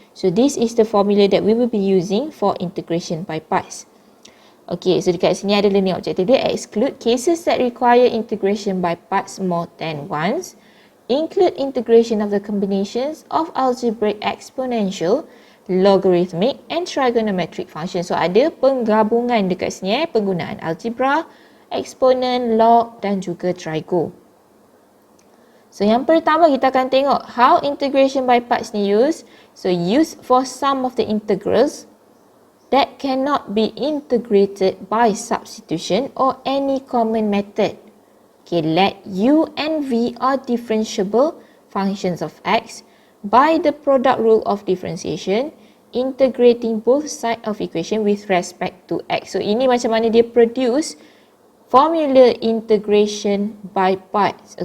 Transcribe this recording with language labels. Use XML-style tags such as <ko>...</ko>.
<en>So this is the formula that we will be using for integration by parts. Okay, so</en> <ms>dekat sini ada</ms> <en>learning objective dia, exclude cases that require integration by parts more than once. Include integration of the combinations of algebraic exponential, logarithmic and trigonometric function.</en> <ms>So ada penggabungan dekat sini penggunaan algebra, exponent, log dan juga trigo. So yang pertama kita akan tengok</ms> <en>how integration by parts</en> <ms>ni used.</ms> <en>So used for some of the integrals that cannot be integrated by substitution or any common method. Okay, let u and v are differentiable functions of x by the product rule of differentiation, integrating both sides of equation with respect to x.</en> <ms>So ini macam mana dia</ms> <en>produce formula integration by parts.</en>